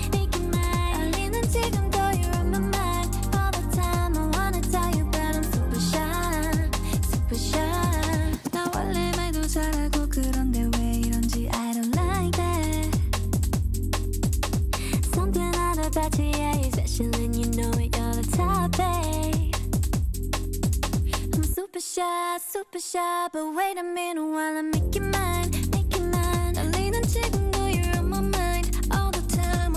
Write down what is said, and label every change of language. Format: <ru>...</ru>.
<ko>떨리는 지금도</ko> <en>you're on my mind all the time. I wanna tell you, but I'm super shy.</en> <ko>나 원래 말도 잘하고 그런데 왜 이런지</ko> <en>I don't like that. Something out about you, yeah, you're special and you know it, you're the top, babe. I'm super shy, but wait a minute while I make you mine.</en> <ko>떨리는 지금도</ko> <en>you're on my mind all the time.</en>